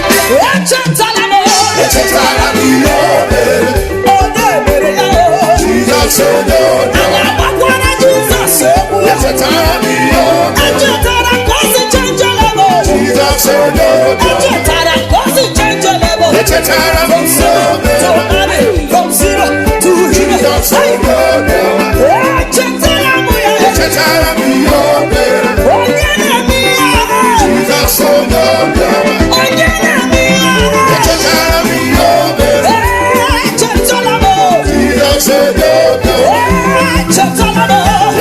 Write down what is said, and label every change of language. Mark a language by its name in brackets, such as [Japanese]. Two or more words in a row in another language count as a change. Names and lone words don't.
[Igbo] Echetala m. Echetala m ihe o mere. Onye mere ya o? Jizọs onye ọbịa. Anyị agbakwara Jizọs okwu ya. Echetala m ihe o mere. Echetara ka o si [English] change level. [Igbo] Jizọs onye ọbịa. Echetara ka o si [English] change level. [Igbo] Echetara m ihe o mere. [English] From money, from zero to hero. [Igbo] Jizọs onye ọbịa. Echetara Echetara m ihe o mere. Onye na-eme ihe ọma. Jizọs onye obiọma. Onye na-eme ihe ọma. Echetara m ihe o mere. Echetara m. Jizọs onye obiọma. Echetara m.